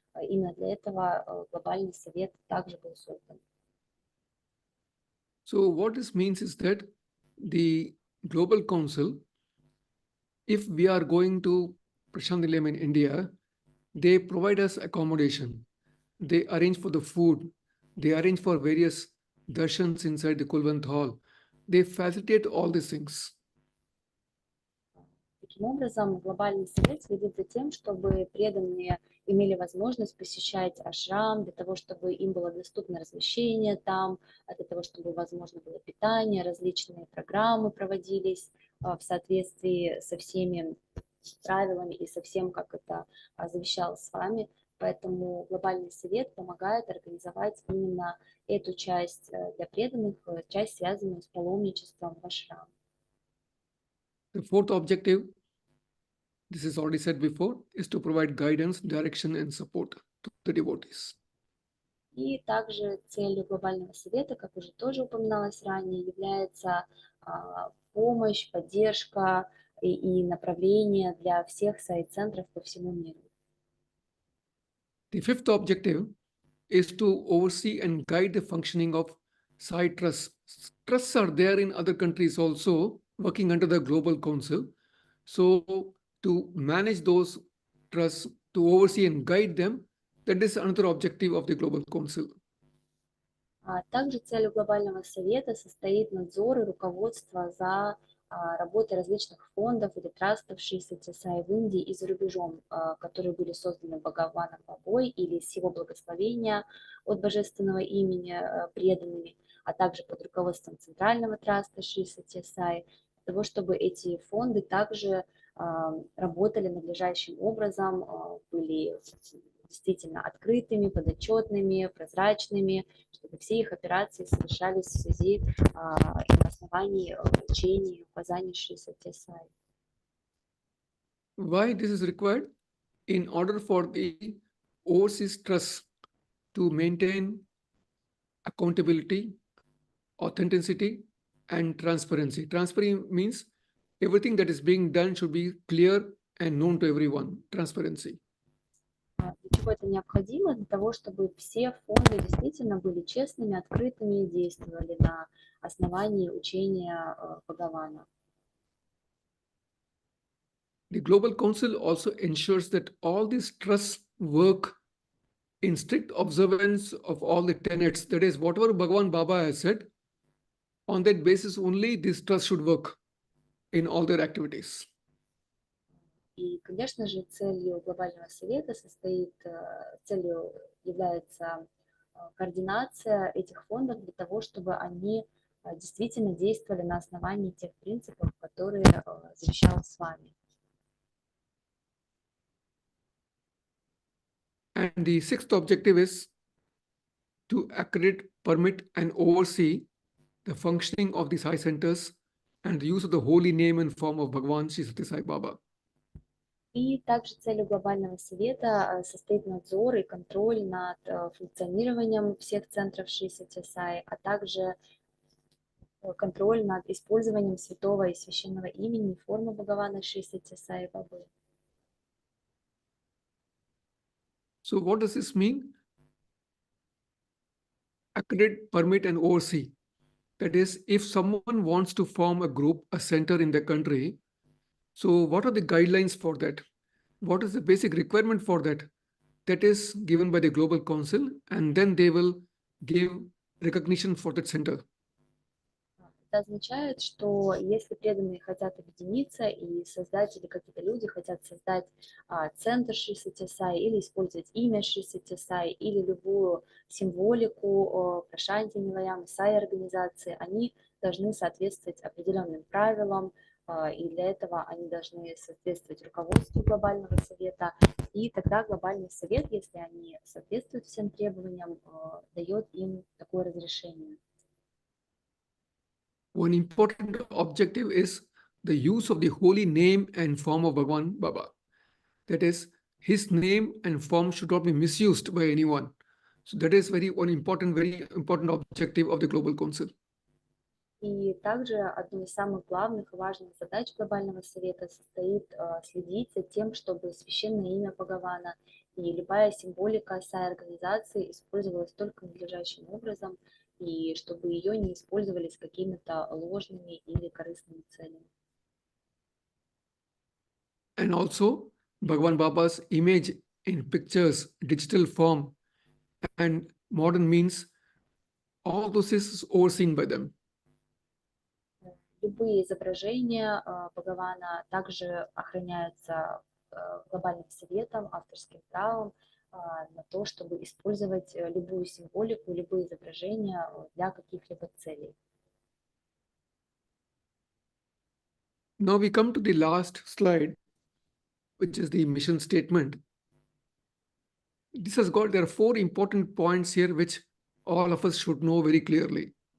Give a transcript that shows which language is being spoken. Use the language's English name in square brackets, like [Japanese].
[Russian] Именно для этого Глобальный совет также был создан. [English] So what this means is that the Global Council, if we are going to Prashantanilayam in India, they provide us accommodation. They arrange for the food. They arrange for various darshans inside the Kulwant Hall. They facilitate all these things. [Russian] Таким образом, Глобальный совет следит за тем, чтобы преданные имели возможность посещать ашрам, для того, чтобы им было доступно размещение там, для того, чтобы возможно было питание, различные программы проводились в соответствии со всеми правилами и со всем, как это завещалось с вами. Поэтому Глобальный совет помогает организовать именно эту часть для преданных, часть, связанную с паломничеством в ашрам. [English] The fourth objective, this is already said before, is to provide guidance, direction, and support to the devotees. [Russian] И также целью Глобального совета, как уже тоже упоминалось ранее, является помощь, поддержка и направление для всех сайт-центров по всему миру. [English] The fifth objective is to oversee and guide the functioning of Sai trusts. Trusts are there in other countries also, working under the Global Council. So to manage those trusts, to oversee and guide them, That is another objective of the Global Council. [Russian] Также целью Глобального совета состоит надзор и руководство за работой различных фондов или трастов Шри Сатья Саи в Индии и за рубежом, которые были созданы Бхагаваном Бабой или с его благословения от божественного имени преданными, а также под руководством Центрального траста Шри Сатья Саи, для того, чтобы эти фонды также работали надлежащим образом, были действительно открытыми, подотчетными, прозрачными, чтобы все их операции совершались в связи и на основании учений и указаний Шри Сатья Саи. [English] Why this is required? In order for the overseas trust to maintain accountability, authenticity, and transparency. Transparency means everything that is being done should be clear and known to everyone. Transparency. [Russian] Для чего это необходимо? Для того, чтобы все фонды действительно были честными, открытыми и действовали на основании учения Бхагавана. [English] The Global Council also ensures that all these trusts work in strict observance of all the tenets. That is, whatever Bhagavan Baba has said, on that basis only these trusts should work in all their activities. [Russian] И, конечно же, целью Глобального совета целью является координация этих фондов для того, чтобы они действительно действовали на основании тех принципов, которые завещал с вами. [English] And the sixth objective is to accredit, permit, and oversee the functioning of the Sai centers and the use of the holy name and form of Bhagavan Shri Satya Sai Baba. [Russian] И также целью Глобального совета состоит надзор и контроль над функционированием всех центров Шри Сатья Саи, а также контроль над использованием святого и священного имени и формы Бхагавана Шри Сатья Саи Бабы. [English] So what does this mean? Accredit, permit, and oversee. That is, if someone wants to form a group, a center in the country, so what are the guidelines for that? What is the basic requirement for that? That is given by the Global Council, and then they will give recognition for that center. [Russian] Это означает, что если преданные хотят объединиться и создать, или какие-то люди хотят создать центр Шри Сатья Саи, или использовать имя Шри Сатья Саи, или любую символику Прашанти Нилаям, Саи организации, они должны соответствовать определенным правилам, и для этого они должны соответствовать руководству Глобального совета, и тогда Глобальный совет, если они соответствуют всем требованиям, дает им такое разрешение. [English] One important objective is the use of the holy name and form of Bhagavan Baba. That is, his name and form should not be misused by anyone. So that is very important objective of the Global Council. [Russian] И также одной из самых главных и важных задач Глобального совета состоит следить за тем, чтобы священное имя Бхагавана и любая символика Сай-организации использовалась только надлежащим образом, и чтобы ее не использовали с какими-то ложными или корыстными целями. [English] And also, Bhagavan Baba's image in pictures, digital form, and modern means, all those is overseen by them. [Russian] Любые изображения Бхагавана также охраняются Глобальным советом, авторским правом на то, чтобы использовать любую символику, любые изображения для каких-либо целей. [English] Now we come to the last slide, which is the mission statement. There are 4 important points here which all of us should know very clearly.